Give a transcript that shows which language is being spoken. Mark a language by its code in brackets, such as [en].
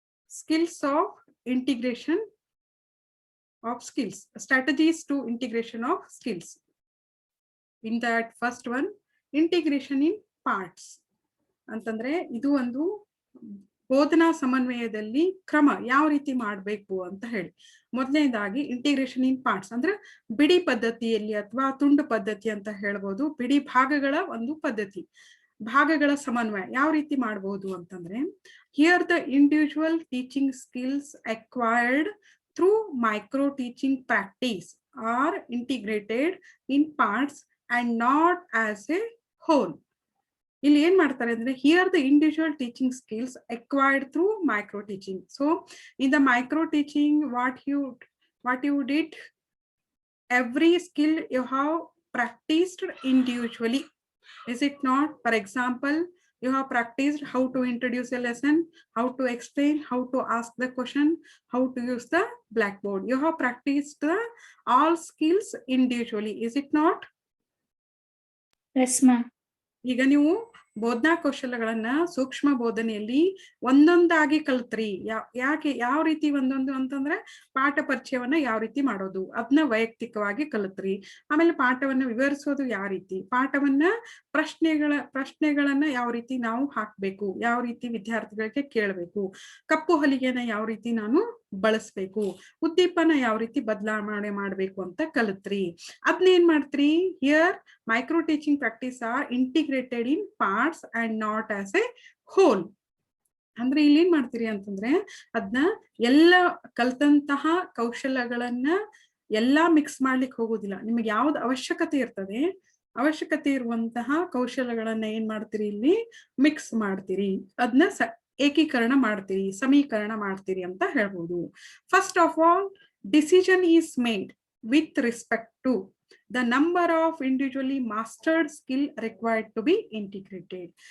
[en] skills of integration of skills, strategies to integration of skills. In that first one, integration in parts [kn] ಅಂತಂದ್ರೆ ಇದು ಒಂದು ಬೋಧನಾ ಸಮನ್ವಯದಲ್ಲಿ ಕ್ರಮ ಯಾವ ರೀತಿ ಮಾಡಬೇಕು ಅಂತ ಹೇಳಿ. ಮೊದಲನೇದಾಗಿ [en] integration in parts [kn] ಅಂದ್ರೆ ಬಿಡಿ ಪದ್ಧತಿಯಲ್ಲಿ ಅಥವಾ ತುಂಡು ಪದ್ಧತಿ ಅಂತ ಹೇಳ್ಬೋದು. ಬಿಡಿ ಭಾಗಗಳ ಒಂದು ಪದ್ಧತಿ, ಭಾಗಗಳ ಸಮನ್ವಯ ಯಾವ ರೀತಿ ಮಾಡಬಹುದು ಅಂತಂದ್ರೆ, [en] Here the individual teaching skills acquired through micro teaching practice are integrated in parts and not as a whole. [kn] ಇಲ್ಲಿ ಏನ್ ಮಾಡ್ತಾರೆ ಅಂದ್ರೆ, [en] Here the individual teaching skills acquired through micro teaching. So in the micro teaching what you did, every skill you have practiced individually, is it not? For example, you have practiced how to introduce a lesson, how to explain, how to ask the question, how to use the blackboard. You have practiced all skills individually, is it not? Yes ma'am. [kn] ಈಗ ನೀವು ಬೋಧನಾ ಕೌಶಲ್ಯಗಳನ್ನ ಸೂಕ್ಷ್ಮ ಬೋಧನೆಯಲ್ಲಿ ಒಂದೊಂದಾಗಿ ಕಲ್ತ್ರಿ. ಯಾಕೆ ಯಾವ ರೀತಿ ಒಂದೊಂದು ಅಂತಂದ್ರೆ, ಪಾಠ ಪರಿಚಯವನ್ನ ಯಾವ ರೀತಿ ಮಾಡೋದು ಅದನ್ನ ವೈಯಕ್ತಿಕವಾಗಿ ಕಲಿತ್ರಿ. ಆಮೇಲೆ ಪಾಠವನ್ನ ವಿವರಿಸೋದು ಯಾವ ರೀತಿ, ಪಾಠವನ್ನ ಪ್ರಶ್ನೆಗಳನ್ನ ಯಾವ ರೀತಿ ನಾವು ಹಾಕ್ಬೇಕು, ಯಾವ ರೀತಿ ವಿದ್ಯಾರ್ಥಿಗಳಿಗೆ ಕೇಳಬೇಕು, ಕಪ್ಪು ಹಲಿಗೆನ ಯಾವ ರೀತಿ ನಾನು ಬಳಸ್ಬೇಕು, ಉದ್ದೀಪನ ಯಾವ ರೀತಿ ಬದಲಾವಣೆ ಮಾಡ್ಬೇಕು ಅಂತ ಕಲಿತ್ರಿ. ಅದನ್ನೇನ್ ಮಾಡ್ತ್ರಿ, [en] Here micro teaching practice are integrated in parts and not as a whole. [kn] ಅಂದ್ರೆ ಇಲ್ಲಿ ಏನ್ ಮಾಡ್ತೀರಿ ಅಂತಂದ್ರೆ, ಅದನ್ನ ಎಲ್ಲ ಕಲ್ತಂತಹ ಕೌಶಲ್ಯಗಳನ್ನ ಎಲ್ಲಾ ಮಿಕ್ಸ್ ಮಾಡ್ಲಿಕ್ಕೆ ಹೋಗೋದಿಲ್ಲ. ನಿಮಗೆ ಯಾವ್ದು ಅವಶ್ಯಕತೆ ಇರ್ತದೆ, ಅವಶ್ಯಕತೆ ಇರುವಂತಹ ಕೌಶಲ್ಯಗಳನ್ನ ಏನ್ ಮಾಡ್ತೀರಿ, ಇಲ್ಲಿ ಮಿಕ್ಸ್ ಮಾಡ್ತೀರಿ, ಅದನ್ನ ಏಕೀಕರಣ ಮಾಡ್ತೀರಿ, ಸಮೀಕರಣ ಮಾಡ್ತೀರಿ ಅಂತ ಹೇಳ್ಬೋದು. [en] First of all, decision is made with respect to the number of individually mastered skill required to be integrated.